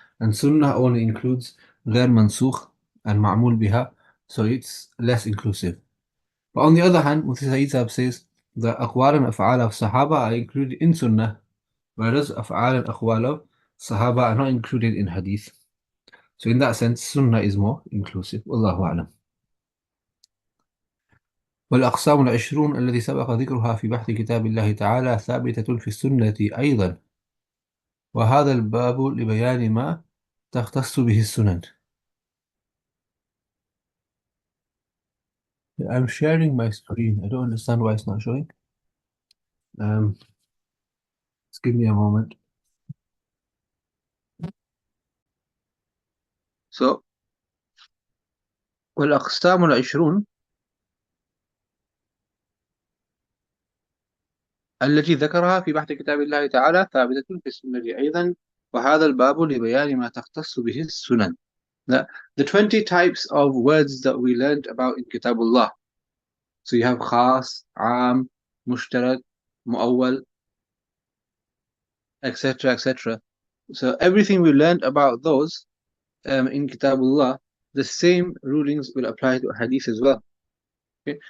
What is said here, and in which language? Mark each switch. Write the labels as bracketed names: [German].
[English] And sunnah only includes ghair mansukh and ma'mul biha, so it's less inclusive. But on the other hand, Mufti Saeed Saab says the aqwal and af'al of Sahaba are included in Sunnah, whereas af'al and aqwal of Sahaba are not included in Hadith. So in that sense, Sunnah is more inclusive. Wallahu a'lam. [Arabic] والأقسام العشرون التي سبق ذكرها في بحث كتاب الله تعالى ثابتة في السنة أيضا، وهذا الباب لبيان ما تختص به السنن. [English] I'm sharing my screen. I don't understand why it's not showing. Just give me a moment. [Arabic] So, والأقسام العشرون التي ذكرها في بحث كتاب الله تعالى ثابتة في السنة أيضا، وهذا الباب لبيان ما تختص به السنن. [English] The 20 types of words that we learned about in Kitabullah. So you have khas, am, mushtarak, muawwal, etc., etc. So everything we learned about those in Kitabullah, the same rulings will apply to hadith as well. Okay?